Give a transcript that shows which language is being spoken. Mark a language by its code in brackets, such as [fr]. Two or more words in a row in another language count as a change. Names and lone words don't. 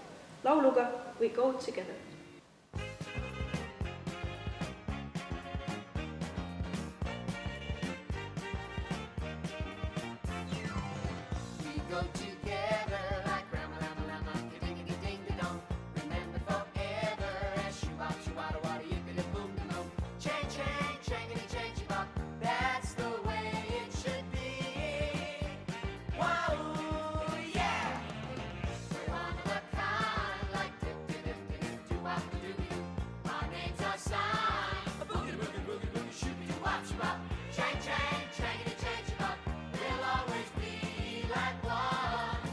[et] Lauluga We Go Together. [en] We go together like Rama-Lama-Lama, ding-a-ding-a-ding-a-dong. Remember forever as shoo-bop-shoo-wada-wada, yippity-boom-de-boom. Chang-chang, changity-chang-chee-bop, that's the way it should be. Wow, yeah! We're one of a kind, like dip-dip-dip-dip-doo-wop-doo-doo. Our names are signed. Boogie-boogie-boogie-boogie, shoo-be-doo-wop-shoo-bop. Chang-chang, changity-chang-chee-bop, we'll always be like one.